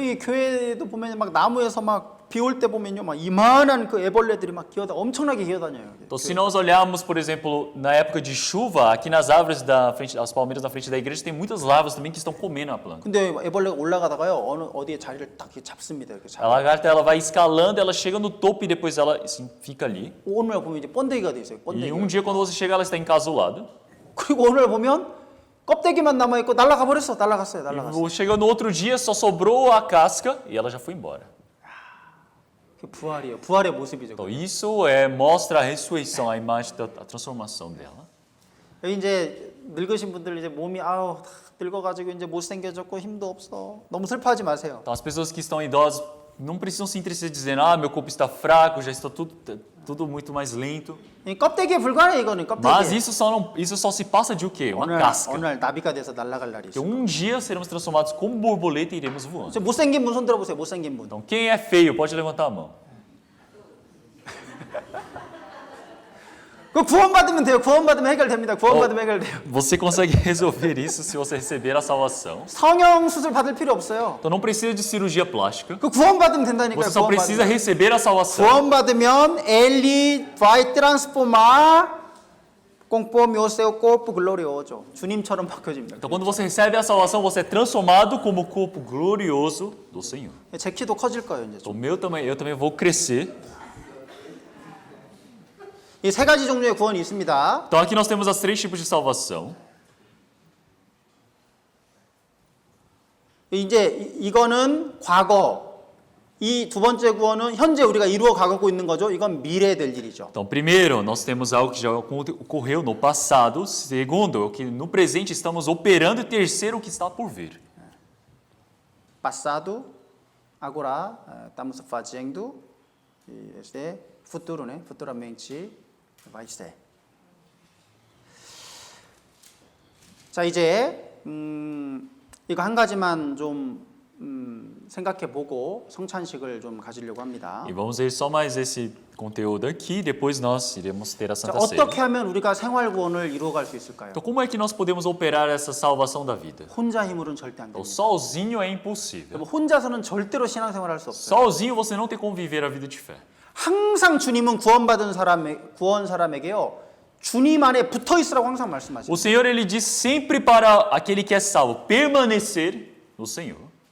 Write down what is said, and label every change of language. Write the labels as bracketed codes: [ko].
[ko] 이 교회도 보면 막 나무에서 막 비 올 때 보면요, 막 이만한 그 애벌레들이 막 엄청나게 기어다녀요. [pt] Então se nós olharmos, por exemplo, na época de chuva, aqui nas árvores da frente, as palmeiras na frente da igreja, tem muitas larvas também que estão comendo a planta. [ko] 근데 애벌레가 올라가다가요, 어디에 자리를 딱 잡습니다. 이렇게 [pt] A lagarta ela vai escalando, ela chega no topo e depois ela assim, fica ali. [ko] 오늘 보면 이제 번데기가 돼 있어요. [pt] E [ko] 번데기. [pt] dia quando você chega, ela está encasulada. [ko] 그리고 오늘 보면 껍데기만 남아 있고 날아가 버렸어. 날아갔어요. [pt] E chega no outro dia, só sobrou a casca e ela já foi embora. [ko] 그 부활이에요. 부활의 모습이죠. [pt] Então isso mostra a ressurreição, a imagem da transformação dela. [ko] 이제 늙으신 분들 이제 몸이 다 늙어가지고 이제 못 생겨졌고 힘도 없어. 너무 슬퍼하지 마세요. [pt] Então as pessoas que estão idosas não precisam se entristecer dizendo, meu corpo está fraco, já está tudo muito mais lento. [ko] 이 껍데기에 불과해 이거는 껍데기. [pt] Mas isso só se passa de o quê? Uma casca. [ko] 오늘 나비가 돼서 날아갈 날이 [pt] Que [ko] 있어요. [pt] dia seremos transformados como borboleta e iremos voando. [ko] 못생긴 분 손 들어보세요. 못생긴 분. [pt] Então quem é feio pode levantar a mão. [ko] 그 구원받으면 돼요. 구원받으면 해결됩니다. 구원받으면 해결돼요. [pt] Você consegue resolver isso se você receber a salvação. [ko] 성형 수술 받을 필요 없어요. [pt] Então não precisa de cirurgia plástica. [ko] 그 구원받으면 된다니까요. [pt] Você só precisa receber a salvação. [ko] 구원받으면 [pt] ele vai transformar conforme o seu corpo glorioso. [ko] 주님처럼 바뀌어집니다. [pt] Então quando você recebe a salvação, você é transformado como o corpo glorioso do Senhor. [ko] 제 키도 커질 거예요, 이제. [pt] Então eu também vou crescer. [ko] 이 세 가지 종류의 구원이 있습니다. [pt] Então aqui nós temos as 3 tipos de salvação. [ko] 이제 이거는 과거. 이 두 번째 구원은 현재 우리가 이루어 가고 있는 거죠. 이건 미래에 될 일이죠. [pt] Então, primeiro, nós temos algo que já ocorreu no passado. Segundo, o que no presente estamos operando. E terceiro, o que está por vir. Passado, agora, estamos fazendo. Este futuro, né? Futuramente vai ser. [ko] 자, 이제 이거 한 가지만 좀 생각해 보고 성찬식을 좀 가지려고 합니다. [pt] E vamos ver só mais esse conteúdo aqui. Depois nós iremos ter a [ko] 자, [pt] Santa Ceia. [ko] 어떻게 하면 우리가 생활 구원을 이루어 갈 수 있을까요? [pt] Então, como é que nós podemos operar essa salvação da vida? [ko] 혼자 힘으로는 절대 안 [pt] Então, [ko] 됩니다. [pt] sozinho é impossível. [ko] 혼자서는 절대로 신앙생활 할 수 없어요. [pt] Sozinho você não tem como viver a vida de fé. [ko] 항상 주님은 구원 사람에게요. 주님 안에 붙어 있으라고 항상 [pt] O [ko] 말씀하십니다. [pt] Senhor ele diz sempre para aquele que é salvo permanecer no Senhor.